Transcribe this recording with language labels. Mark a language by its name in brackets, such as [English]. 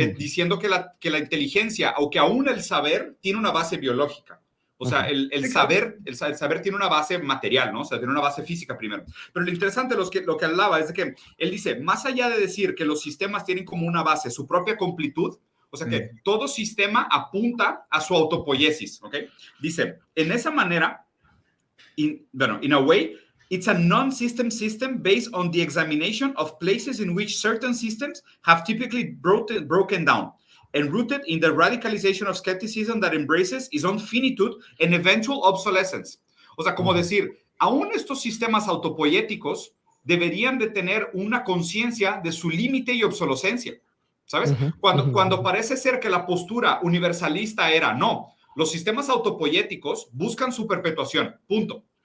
[Spanish] Diciendo que la inteligencia, o que aún el saber, tiene una base biológica. O sea, el saber tiene una base material, ¿no? O sea, tiene una base física primero. Pero lo interesante, lo que hablaba es de que él dice, más allá de decir que los sistemas tienen como una base su propia completud, o sea que todo sistema apunta a su autopoiesis, ¿ok? Dice, en esa manera, [English] in a way, it's a non-system system based on the examination of places in which certain systems have typically broken down and rooted in the radicalization of skepticism that embraces its own finitude and eventual obsolescence. [Spanish] O sea, como decir, aún estos sistemas autopoiéticos deberían de tener una conciencia de su límite y obsolescencia, ¿sabes? Cuando parece ser que la postura universalista era, no, los sistemas autopoiéticos buscan su perpetuación, punto.